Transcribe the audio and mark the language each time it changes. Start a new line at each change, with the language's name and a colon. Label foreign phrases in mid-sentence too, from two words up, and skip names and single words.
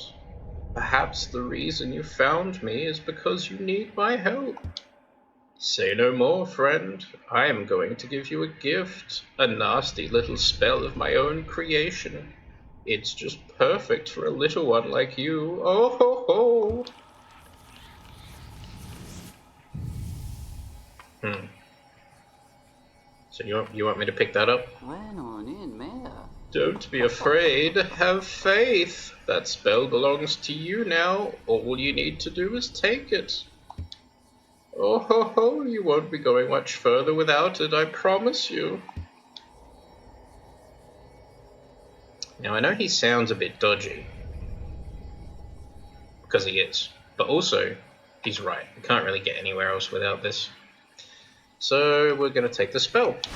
English: Perhaps the reason you found me is because you need my help. Say no more, friend. I am going to give you a gift, a nasty little spell of my own creation. It's just perfect for a little one like you. Oh ho ho! So you want me to pick that up? Don't be afraid, have faith. That spell belongs to you now. All you need to do is take it. Oh ho ho, you won't be going much further without it, I promise you. Now I know he sounds a bit dodgy, because he is, but also, he's right. We can't really get anywhere else without this. So we're going to take the spell.